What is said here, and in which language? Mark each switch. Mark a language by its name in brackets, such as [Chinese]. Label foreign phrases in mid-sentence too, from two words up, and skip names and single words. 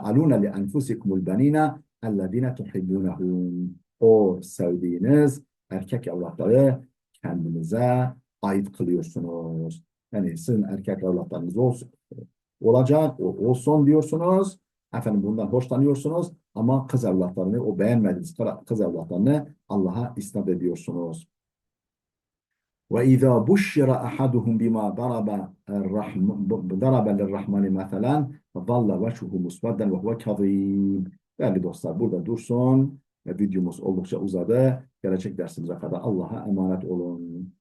[Arabic] وتجعلون لأنفسكم البنين الذين تحبونهم [Turkish] o sevdiğiniz erkek evlatları kendinize ait kılıyorsunuz. Yani sizin erkek evlatlarınız olsun, olacak, olsun diyorsunuz. Efendim bundan hoşlanıyorsunuz ama kız evlatlarını, o beğenmediğiniz kız evlatlarını Allah'a isnat ediyorsunuz. [Arabic] وإذا بشر أحدهم بما ضرب للرحمن مثلا ظل وجهه مسودا وهو كظيم. [Turkish] Değerli dostlar burada dursun. Videomuz oldukça uzadı. Gelecek dersimize kadar Allah'a emanet olun.